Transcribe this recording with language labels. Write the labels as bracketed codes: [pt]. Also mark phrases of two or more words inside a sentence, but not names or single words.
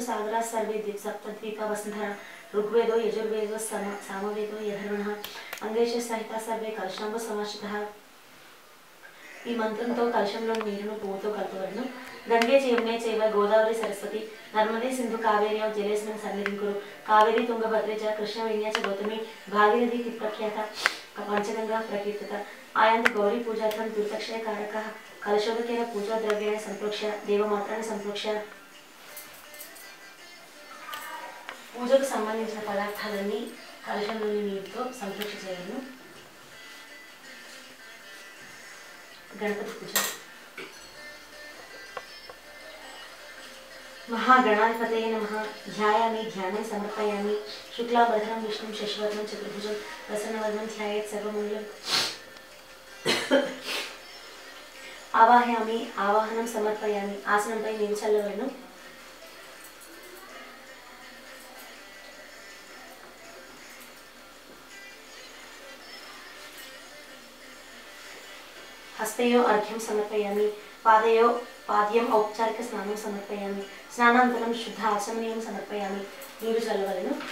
[sa] सागराः सर्वे सप्तद्वीपा वसुन्धरा ऋग्वेदो यजुर्वेदो सामवेदो यधर्वणः अंगेश सहिता सर्वे कलशांब समाश्रितः [te] ఈ మంత్రంతో కలశంలో నీరును పువ్వుతో కలపవలను [sa] గంగే యమునే చైవ గోదావరి సరస్వతి నర్మదే సింధు కావేరి జలేస్మిన్ సన్నిధింకురు కావేరి తుంగభద్రే చ కృష్ణ వేణ్య చ గౌతమి భాగీరథి ఇతి ప్రఖ్యాత పంచగంగా ప్రకీర్తిత ఆయంత గౌరీ పూజార్థం దుర్దక్షయ కారకः కలశోదకేన పూజా ద్రవ్యేణ సంప్రోక్ష్య దేవమాత్రాన్ని సంప్రోక్ష్య [te] పూజకు సంబంధించిన పదార్థాలన్నీ కలశంలోని నీటితో సంప్రోక్ష చేయను [sa] गणपति पूजा महागणाधिपतये नमः ध्यायामि ध्यानं समर्पयामि शुक्लाभरणं विष्णुं शशिवर्णं चतुर्भुजं प्रसन्नवदनं ध्यायेत् सर्वमङ्गलम् आवाहयामि आवाहनं समर्पयामि आसनंपై [te] నీరు చల్లవలను [sa] हस्तयो अर्घ्यं समर्पयामि पाद्यं औपचारिक स्नानं समर्पयामि स्नानानन्तरं शुद्ध आचमनीयं समर्पयामि [te] నీరు చల్లవలెను